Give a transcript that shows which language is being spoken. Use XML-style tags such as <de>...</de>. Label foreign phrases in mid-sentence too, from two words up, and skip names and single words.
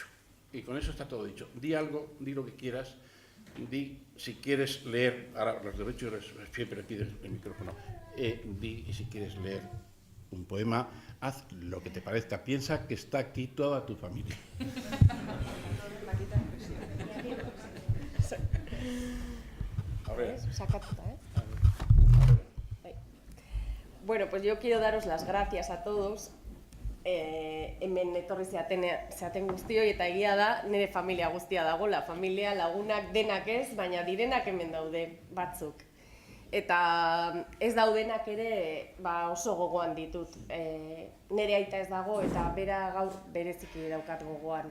<es>Y con eso está todo dicho. Di algo, di lo que quieras, di si quieres leer, ahora los derechos siempre pides el micrófono, di si quieres leer un poema, haz lo que te parezca, piensa que está aquí toda tu familia. Saca puta, Bueno, pues yo quiero daros las gracias a todos</es> <eu>hemen etorri zeaten guztioi, eta egia da, nire familia guztia dagoela, familia, lagunak, denak ez, baina direnak hemen daude batzuk. Eta ez daudenak ere oso gogoan ditut. Nire aita ez dago eta bera gaur bereziki daukat gogoan.</eu>